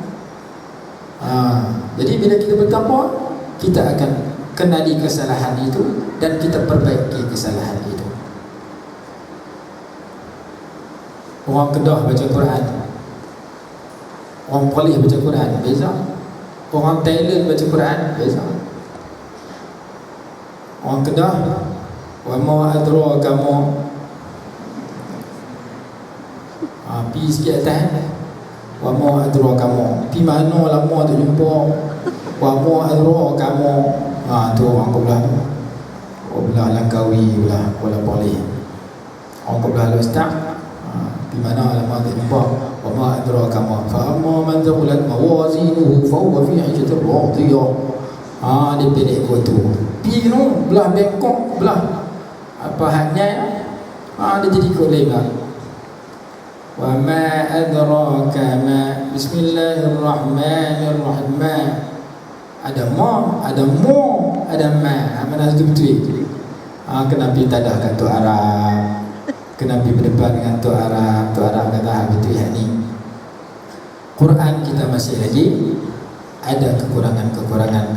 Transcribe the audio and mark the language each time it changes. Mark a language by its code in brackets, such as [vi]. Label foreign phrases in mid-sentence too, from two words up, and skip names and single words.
[ms] Jadi bila kita bertakwa, kita akan kenali kesalahan itu dan kita perbaiki kesalahan itu. Orang Kedah baca Quran, orang Perlis baca Quran, beza. Orang Thailand baca Quran, beza. Orang Kedah, [ar] وما أدراكم, [ms] pi sikit atas, [ar] وما أدراكم, [ms] pi mana lama tak jumpa, [ar] وما أدراكم. [ms] Tu orang belah tu, belah Langkawi, belah Kuala Perlis. Orang belah Ustaz, di mana lama tak jumpa, [ar] وما أدراكم، فأما من ثقلت موازينه فهو في عيشة راضية. [ms] Dia pilih gua tu. Pi tu belah Bangkok, belah apa haknya, dia jadi kolej lah. [ar] وما أدراك ما, بسم الله الرحمن الرحيم. Ada ma, ada mu, ada ma. [ms] Mana tu betul? Kenapa tadahkan tu Arab? Kenapa berdepan dengan tu Arab? Tu Arab kata betul yang ni. Quran kita masih lagi ada kekurangan-kekurangan.